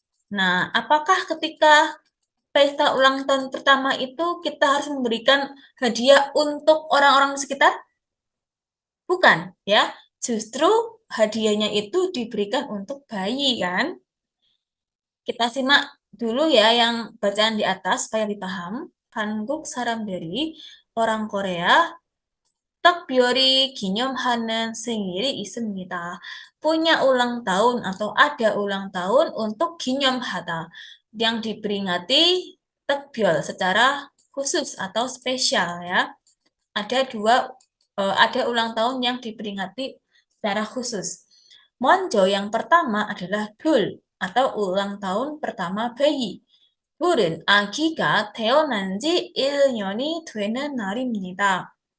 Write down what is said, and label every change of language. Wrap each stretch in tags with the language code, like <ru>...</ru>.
<id>Nah, apakah ketika pesta ulang tahun pertama itu kita harus memberikan hadiah untuk orang-orang di sekitar? Bukan, ya. Justru hadiahnya itu diberikan untuk bayi kan? Kita simak dulu ya yang bacaan di atas supaya dipaham.</id> <ko>한국 사람들이</ko> <id>orang Korea</id> <ko>특별히 기념하는 생일이 있습니다.</ko> <id>Punya ulang tahun atau ada ulang tahun untuk 기념하다 yang diperingati 특별 secara khusus atau spesial ya. Ada ulang tahun yang diperingati secara khusus.</id> <ko>먼저</ko> <id>yang pertama adalah 둘 atau ulang tahun pertama bayi.</id> <ko>둘은 아기가 태어난 지 1년이 되는 날입니다.</ko>